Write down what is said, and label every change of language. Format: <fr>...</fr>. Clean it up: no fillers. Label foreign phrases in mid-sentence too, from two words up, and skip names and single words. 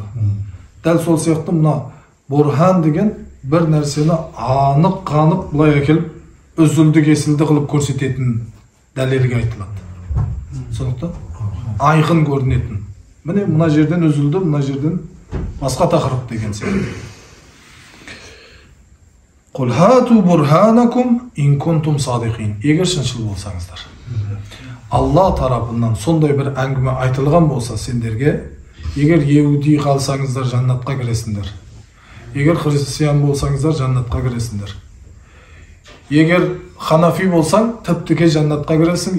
<kk>Дәл сол сияқты мына бурхан деген бір нәрсені анық қанық былай әкеліп үзілді кесілді қылып көрсететін дәлелге айтылады. Сондықтан айқын көрінетін. Міне мына жерден үзілді, мына жерден басқа тақырып деген сияқты.</kk> <ar>قل هاتوا برهانكم إن كنتم صادقين.</ar> <kk>Егер шыншыл болсаңыздар. Алла тарапынан сондай бір әңгіме айтылған болса сендерге, егер еуди қалсаңыздар жаннатқа кіресіңдер. Егер христиан болсаңыздар жаннатқа кіресіңдер. Егер ханафи болсаң тіп-тіке жаннатқа кіресің.</kk>